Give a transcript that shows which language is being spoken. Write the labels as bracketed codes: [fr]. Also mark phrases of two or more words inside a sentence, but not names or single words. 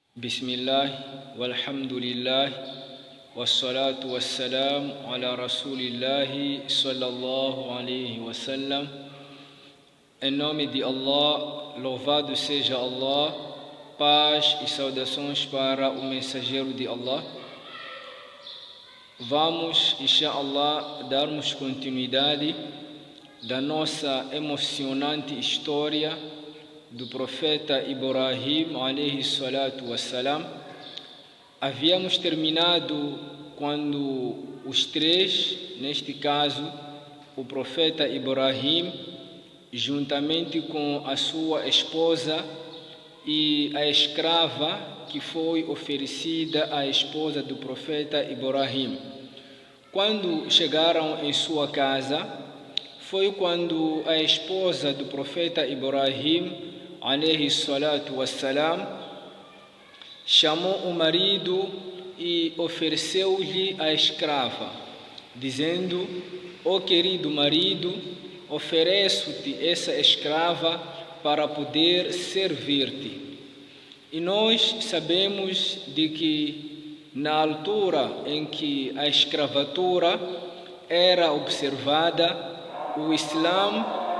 [ar] بسم الله، والحمد لله، والصلاة والسلام على رسول الله صلى الله عليه وسلم. [pt] Em nome de Allah, louvado seja Allah, paz e saudações para o mensageiro de Allah. Vamos, inshallah, darmos continuidade da nossa emocionante história do profeta Ibrahim [ar] عليه الصلاة والسلام. [pt] Havíamos terminado quando os três, neste caso o profeta Ibrahim, juntamente com a sua esposa e a escrava que foi oferecida à esposa do profeta Ibrahim, quando chegaram em sua casa, foi quando a esposa do profeta Ibrahim [ar] عليه الصلاة والسلام [pt] chamou o marido e ofereceu-lhe a escrava, dizendo: ó querido marido, ofereço-te essa escrava para poder servir-te. E nós sabemos de que na altura em que a escravatura era observada, o Islã,